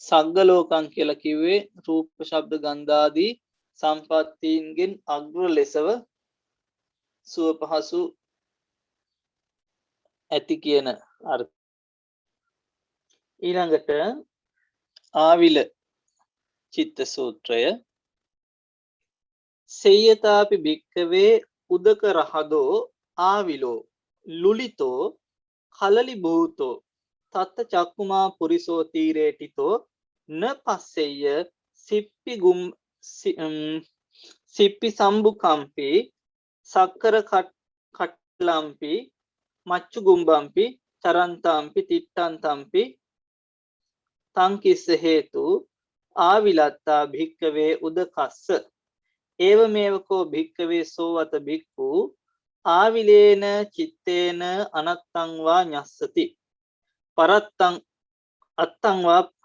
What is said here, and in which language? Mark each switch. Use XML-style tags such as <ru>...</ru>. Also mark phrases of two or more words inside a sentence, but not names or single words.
<si>සග්ග ලෝකං කියලා කිව්වේ රූප ශබ්ද ගන්ධ ආදී සම්පත්තීන්ගෙන් අග්‍ර ලෙසව සුව පහසු ඇති කියන අර්ථ. ඊළඟට ආවිල චිත්ත සූත්‍රය</si> <pi>සේයතාපි භික්කවේ උදක රහදෝ ආවිලෝ ලුලිතෝ කලලි භූතෝ තත්ත චක්කුමා පුරිසෝ තීරේටිතෝ න පස්සෙය සිප්පි සම්බුකම්පි සක්කර කට්ලම්පි මච්චු ගුම්බම්පි චරන්තාම්පි තිට්ටන්තම්පි තංකිස්ස හේතු ආවිලත්තා භික්කවේ උදකස්ස ඒව මේවකෝ භික්කවේ සෝවත භික්ඛු ආවිලේන චිත්තේන අනත්තංවා ඤස්සති පරත්තං අත්තංවා</pi>